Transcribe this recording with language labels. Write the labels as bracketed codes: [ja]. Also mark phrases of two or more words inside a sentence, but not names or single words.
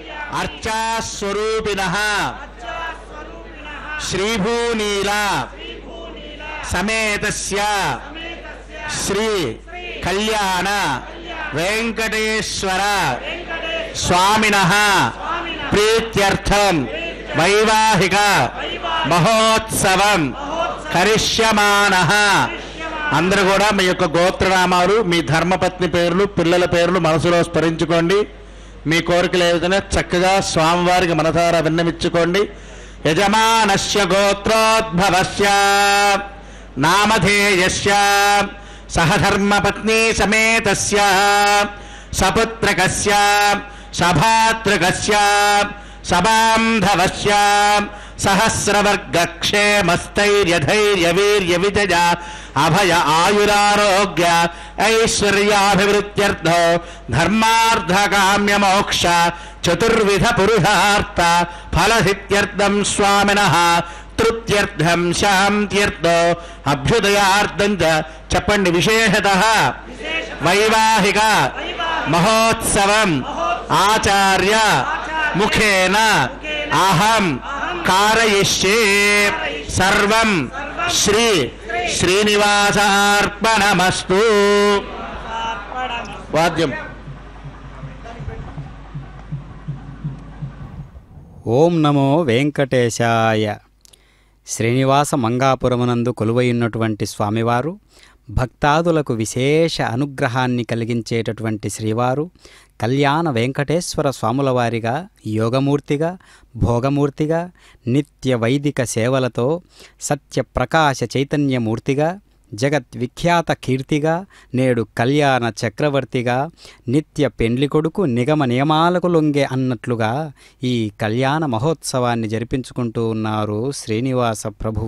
[sa] अर्चास्वरूपिणः श्रीभूनीला समेतस्य श्री कल्याण वेंकटेश्वर स्वामिनः प्रीत्यर्थं वैवाहिक महोत्सवं करिष्यमानः। [te] అందరూ కూడా మీ యొక్క గోత్రనామాలు, మీ ధర్మపత్ని పేర్లు, పిల్లల పేర్లు మనసులో స్మరించుకోండి. మీ కోరికలు ఏదైనా చక్కగా స్వామివారికి మనసారా విన్నవించుకోండి. [sa] యజమానస్య గోత్రోద్భవస్య నామధేయస్య సహధర్మపత్ని సమేతస్య సపుత్రకస్య సభాతృకస్య సబాంధవస్య सहस्रवर्गक्षेमस्थैर्यधैर्यवीर्यविजय अभय आयुरारोग्य ऐश्वर्याभिवृद्ध्यर्थो धर्मार्थकाम्यमोक्ष चतुर्विध पुरुषार्थ फलसिद्ध्यर्थं स्वामिनः तृप्त्यर्थं शान्त्यर्थो अभ्युदयार्थं च చెప్పండి. విశేషతః వైవాహిక మహోత్సవం ఆచార్య ముఖేన అహం कारयिष्ये सर्वं श्री श्रीनिवासार्पणमस्तु. वाद्यम्. ఓం నమో వెంకటేశాయ. [te] శ్రీనివాస మంగాపురమునందు కొలువైనటువంటి స్వామివారు భక్తాదులకు విశేష అనుగ్రహాన్ని కలిగించేటటువంటి శ్రీవారు కళ్యాణ వెంకటేశ్వర స్వాముల వారిగా యోగమూర్తిగా భోగమూర్తిగా నిత్య వైదిక సేవలతో సత్యప్రకాశ చైతన్యమూర్తిగా జగద్విఖ్యాత కీర్తిగా నేడు కళ్యాణ చక్రవర్తిగా నిత్య పెండ్లి కొడుకు నిగమ నియమాలకు లొంగే అన్నట్లుగా ఈ కళ్యాణ మహోత్సవాన్ని జరిపించుకుంటూ ఉన్నారు శ్రీనివాస ప్రభువు.